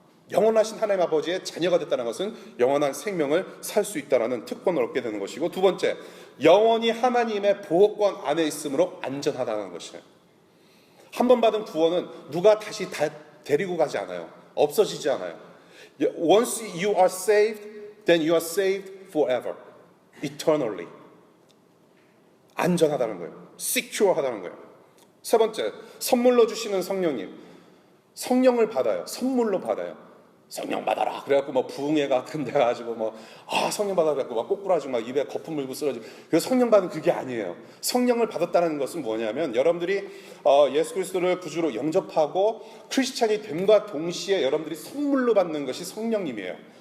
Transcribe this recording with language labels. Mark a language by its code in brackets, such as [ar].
[ko] 영원하신 하나님 아버지의 자녀가 됐다는 것은 영원한 생명을 살 수 있다는 특권을 얻게 되는 것이고, 두 번째, 영원히 하나님의 보호권 안에 있으므로 안전하다는 것이에요. 한 번 받은 구원은 누가 다시 데리고 가지 않아요. 없어지지 않아요. [en] Once you are saved, then you are saved forever, eternally. [ko] 안전하다는 거예요. secure하다는 거예요. 세 번째, 선물로 주시는 성령님. 성령을 받아요. 선물로 받아요. 성령 받아라. 그래갖고 부흥회 같은 데 가지고 성령 받아라. 그래갖고 꼬꾸라지고 입에 거품 물고 쓰러지고. 그래서 성령 받은 그게 아니에요. 성령을 받았다는 것은 뭐냐면 여러분들이 예수 그리스도를 구주로 영접하고 크리스찬이 됨과 동시에 여러분들이 선물로 받는 것이 성령님이에요.